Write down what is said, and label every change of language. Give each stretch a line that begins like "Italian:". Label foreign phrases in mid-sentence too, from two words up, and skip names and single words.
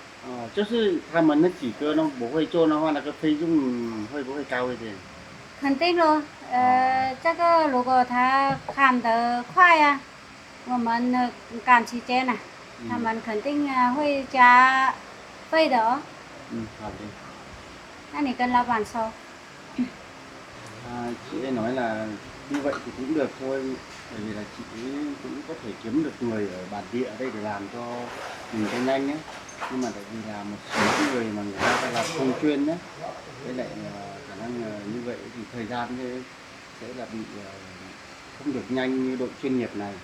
Chinese: 就是他们那几个呢不会做的话，那个费用会不会高一点？肯定咯，这个如果他看得快啊，我们赶时间啊，他们肯定会加费的哦。好的。那你跟老板说。
Vietnamese: Chị ấy nói là như vậy thì cũng được thôi, bởi vì là chị ấy cũng có thể kiếm được người ở bản địa ở đây để làm cho mình cho nhanh ấy. Nhưng mà tại vì là một số người mà người ta làm không chuyên nhé, với lại khả năng như vậy thì thời gian sẽ là bị không được nhanh như đội chuyên nghiệp này.